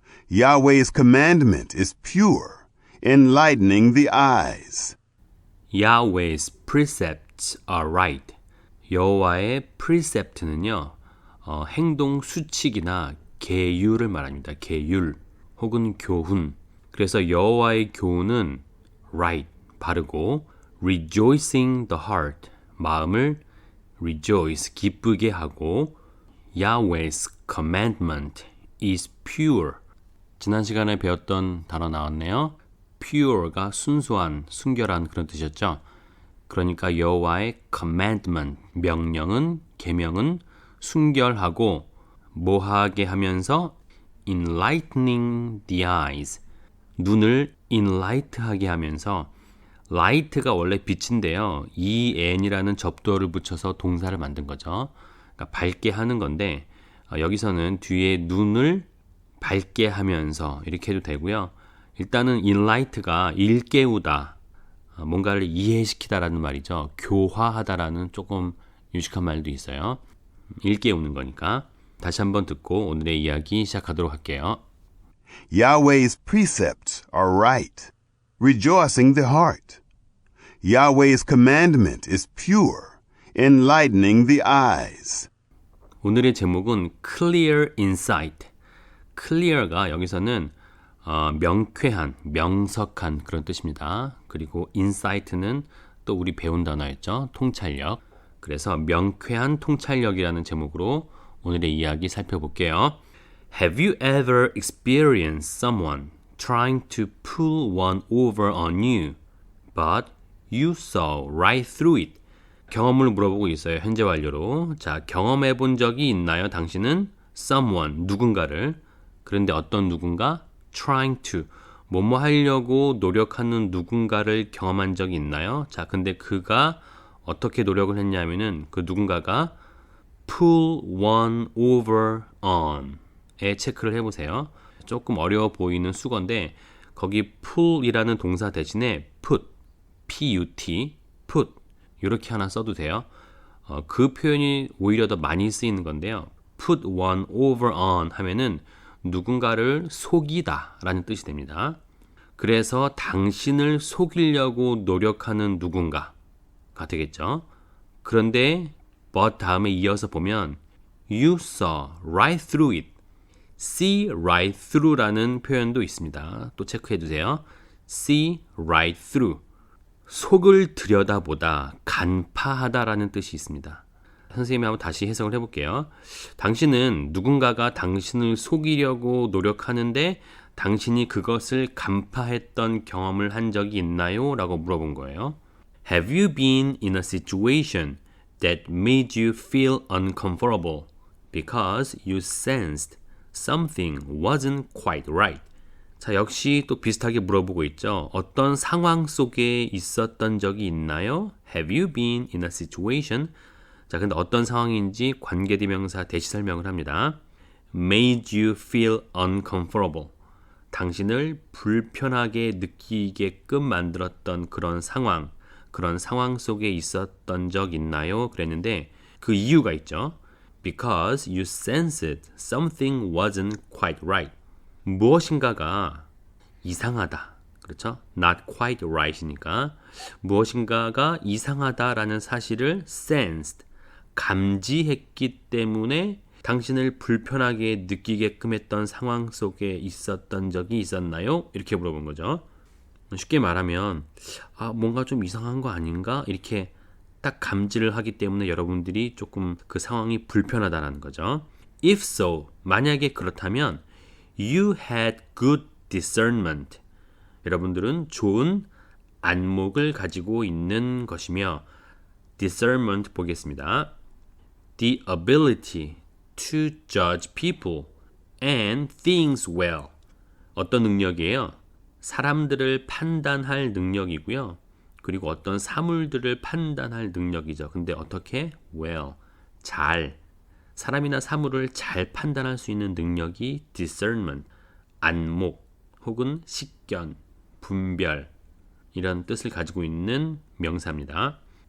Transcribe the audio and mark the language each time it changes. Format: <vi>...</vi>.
<en>Yahweh's commandment is pure, enlightening the eyes. Yahweh's precepts are right.</en> <ko>여호와의 precept는요, 행동 수칙이나 계율을 말합니다. 계율 혹은 교훈. 그래서 여호와의 교훈은</ko> <en>right,</en> <ko>바르고</ko> <en>rejoicing the heart,</en> <ko>마음을</ko> <en>rejoice,</en> <ko>기쁘게 하고</ko> <en>Yahweh's commandment is pure.</en> <ko>지난 시간에 배웠던 단어 나왔네요. pure가 순수한, 순결한 그런 뜻이었죠. 그러니까 여호와의 commandment, 명령은, 계명은 순결하고 뭐하게 하면서</ko> <en>enlightening the eyes,</en> <ko>눈을 enlight하게 하면서 light가 원래 빛인데요. en이라는 접두어를 붙여서 동사를 만든 거죠. 그러니까 밝게 하는 건데 여기서는 뒤에 눈을 밝게 하면서 이렇게 해도 되고요. 일단은 enlight가 일깨우다, 뭔가를 이해시키다라는 말이죠. 교화하다라는 조금 유식한 말도 있어요. 일깨우는 거니까. 다시 한번 듣고 오늘의 이야기 시작하도록 할게요.</ko> <en>Yahweh's precepts are right, rejoicing the heart. Yahweh's commandment is pure, enlightening the eyes.</en> <ko>오늘의 제목은 clear insight. clear가 여기서는 명쾌한, 명석한 그런 뜻입니다. 그리고 insight는 또 우리 배운 단어였죠. 통찰력. 그래서 명쾌한 통찰력이라는 제목으로 오늘의 이야기 살펴볼게요.</ko> <en>Have you ever experienced someone trying to pull one over on you, but you saw right through it?</en> <ko>경험을 물어보고 있어요. 현재 완료로. 자, 경험해 본 적이 있나요? 당신은 someone, 누군가를. 그런데 어떤 누군가?</ko> <en>trying to,</en> <ko>뭐뭐 하려고 노력하는 누군가를 경험한 적이 있나요? 자, 근데 그가 어떻게 노력을 했냐면은 그 누군가가</ko> <en>pull one over on</en> <ko>에 체크를 해보세요. 조금 어려워 보이는 수거인데 거기 pull이라는 동사 대신에 put, put, put 이렇게 하나 써도 돼요. 그 표현이 오히려 더 많이 쓰이는 건데요.</ko> <en>put one over on</en> <ko>하면은 누군가를 속이다 라는 뜻이 됩니다. 그래서 당신을 속이려고 노력하는 누군가가 되겠죠. 그런데 but 다음에 이어서 보면</ko> <en>you saw right through it. see right through</en> <ko>라는 표현도 있습니다. 또 체크해 두세요.</ko> <en>see right through.</en> <ko>속을 들여다보다, 간파하다라는 뜻이 있습니다. 선생님이 한번 다시 해석을 해볼게요. 당신은 누군가가 당신을 속이려고 노력하는데 당신이 그것을 간파했던 경험을 한 적이 있나요? 라고 물어본 거예요.</ko> <en>Have you been in a situation that made you feel uncomfortable because you sensed something wasn't quite right?</en> <ko>자, 역시 또 비슷하게 물어보고 있죠. 어떤 상황 속에 있었던 적이 있나요?</ko> <en>Have you been in a situation?</en> <ko>자, 근데 어떤 상황인지 관계대명사 대시 설명을 합니다.</ko> <en>Made you feel uncomfortable.</en> <ko>당신을 불편하게 느끼게끔 만들었던 그런 상황 속에 있었던 적 있나요? 그랬는데 그 이유가 있죠.</ko> <en>Because you sensed something wasn't quite right.</en> <ko>무엇인가가 이상하다. 그렇죠?</ko> <en>Not quite right</en> <ko>이니까 무엇인가가 이상하다라는 사실을 sensed, 감지했기 때문에 당신을 불편하게 느끼게끔 했던 상황 속에 있었던 적이 있었나요? 이렇게 물어본 거죠. 쉽게 말하면 뭔가 좀 이상한 거 아닌가? 이렇게 딱 감지를 하기 때문에 여러분들이 조금 그 상황이 불편하다는 거죠.</ko> <en>If so,</en> <ko>만약에 그렇다면</ko> <en>you had good discernment.</en> <ko>여러분들은 좋은 안목을 가지고 있는 것이며 discernment 보겠습니다.</ko> <en>The ability to judge people and things well.</en> <ko>어떤 능력이에요? 사람들을 판단할 능력이고요. 그리고 어떤 사물들을 판단할 능력이죠. 근데 어떻게? well, 잘. 사람이나 사물을 잘 판단할 수 있는 능력이 discernment, 안목 혹은 식견, 분별 이런 뜻을 가지고 있는 명사입니다.</ko>